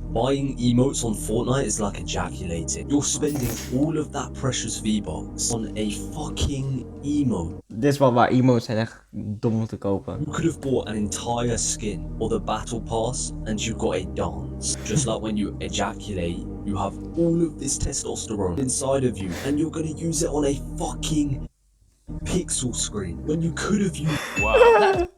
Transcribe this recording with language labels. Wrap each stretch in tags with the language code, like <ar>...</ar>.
<en>Buying emotes on Fortnite is like ejaculating. You're spending all of that precious V-Bucks on a fucking emote.</en> <nl>Dit is wel waar, emotes zijn echt dom om te kopen.</nl> <en>You could have bought an entire skin or the battle pass and you got a dance. Just like when you ejaculate, you have all of this testosterone inside of you and you're gonna use it on a fucking pixel screen when you could have used. Wow.</en>